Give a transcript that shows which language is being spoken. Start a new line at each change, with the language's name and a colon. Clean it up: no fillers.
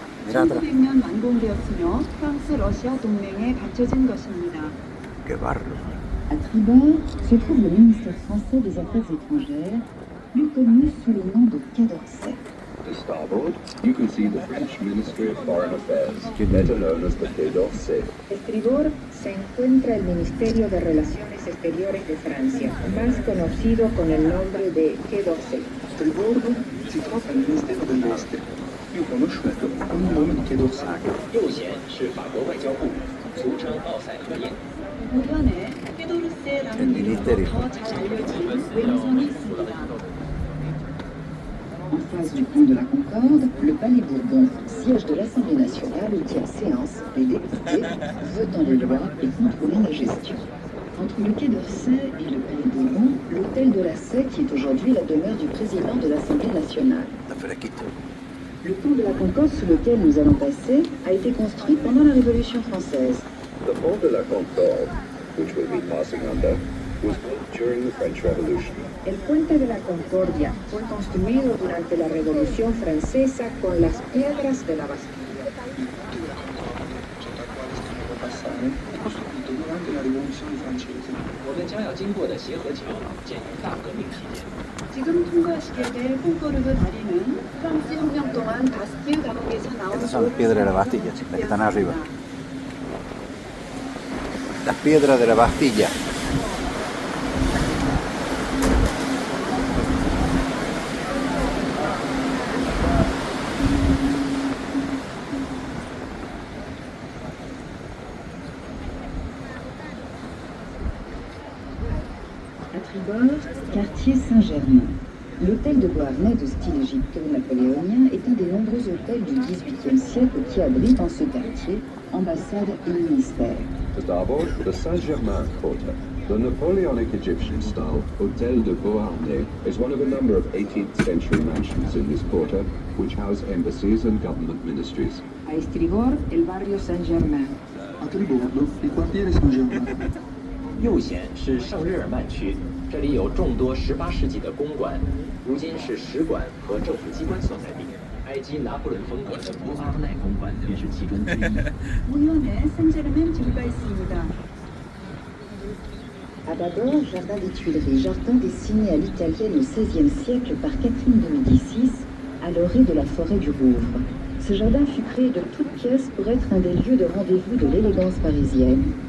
Korean: 1900년 완공되었으며 프랑스 러시아 동맹에 바쳐진 것입니다.
Spanish: ¡Qué barro!
French: À tribord se trouve le ministère français des Affaires étrangères, plus connu sous le nom de Quai d'Orsay.
English: To starboard, you can see the French Ministry of Foreign Affairs, better known as the Quai d'Orsay.
Spanish: Estribor se encuentra el Ministerio de Relaciones Exteriores de Francia, más conocido con el nombre de Quai d'Orsay.
Italian: A tribordo si trova il Ministero degli Esteri, più conosciuto con il nome di Quai d'Orsay.
Chinese: 右舷是法国外交部，俗称奥赛河沿。
Korean: 우편에 페도르세라는 이름으로 더 잘 알려진 왼성이 있습니다.
French: En face du pont de la Concorde, le Palais Bourbon, siège de l'Assemblée nationale où tient séance les députés, votant les lois et contrôlant la gestion. Entre le Quai d'Orsay et le Palais Bourbon, l'hôtel de la Sey, qui est aujourd'hui la demeure du président de l'Assemblée nationale.
Spanish: Está fresquito.
French: Le pont de la Concorde sur lequel nous allons passer a été construit pendant la Révolution française.
English: The pont de la Concorde, which we'll be passing under, was built during the French Revolution.
Spanish: El puente de la Concordia fue construido durante la Revolución Francesa con las piedras de la Bastilla.
Italian: Sotto al quale stiamo passare è costruito durante la Rivoluzione francese.
Chinese: 我们将要经过的协和桥建于大革命期间。
Korean: 지금 통과하시게 될 콩코르드 다리는 프랑스 혁명 동안 바스티유 감옥에서 나온
Spanish: Estas son las piedras de la Bastilla, las que están arriba. Las piedras de la Bastilla.
French: d'abord, quartier Saint-Germain. L'hôtel de Beauharnais de style égypto-napoléonien est un des nombreux hôtels du XVIIIe siècle qui abrite en ce quartier ambassade et ministère.
English: To starboard, the Saint-Germain Quarter. The Napoleonic Egyptian-style Hôtel de Beauharnais is one of a number of 18th century mansions in this quarter, which house embassies and government ministries.
Spanish: A estribor, el barrio Saint-Germain.
Italian: A tribordo, il quartiere Saint-Germain.
Chinese: 右舷是圣日耳曼区，这里有众多18世纪的公馆，如今是使馆和政府机关所在地。埃及拿破仑风格的博阿奈公馆便是其中之一。
Korean: 우연에 생제르멘 지구가 있습니다.
French: À bâbord, jardin des Tuileries, jardin dessiné à l'italienne au XVIe siècle par Catherine de Médicis, à l'orée de la forêt du Rouvre. Ce jardin fut créé de toutes pièces pour être un des lieux de rendez-vous de l'élégance parisienne.